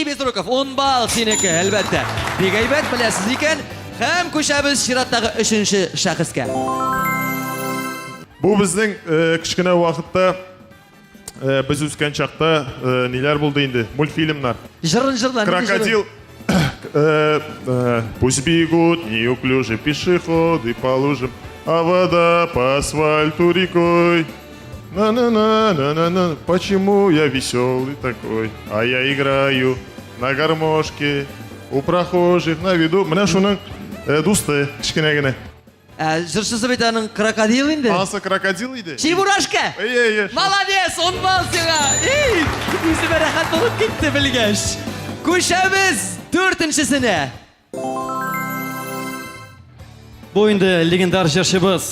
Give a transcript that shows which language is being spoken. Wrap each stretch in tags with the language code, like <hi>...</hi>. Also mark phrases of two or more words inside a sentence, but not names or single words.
<tt>Безруков. 10 балл синеке, әлбәттә. Бик әйбәт беләсез икән. Һәм күчәбез чираттагы 3нче шәхескә. Бу безнең кичкенә вакытта без үскән чакта ниләр булды инде? Мультфильмнар. Җырын җырлан. Крокодил.</tt> <ru>Пусть бегут неуклюже пешеходы по лужам, а вода по асфальту рекой. На-на-на-на-на-на. Почему я веселый такой? А я играю на гармошке у прохожих на виду.</ru> <tt>Менә шуның дусты кичкенә генә. Җырчысы бит аның крокодил инде. Анысы крокодил иде. Чебурашка. Эй. Молодец, 10 балл сиңа. Эй, үземә рәхәт булып китте белгәч. Күчәбез 4нчесенә. Бу инде легендар җырчыбыз.</tt>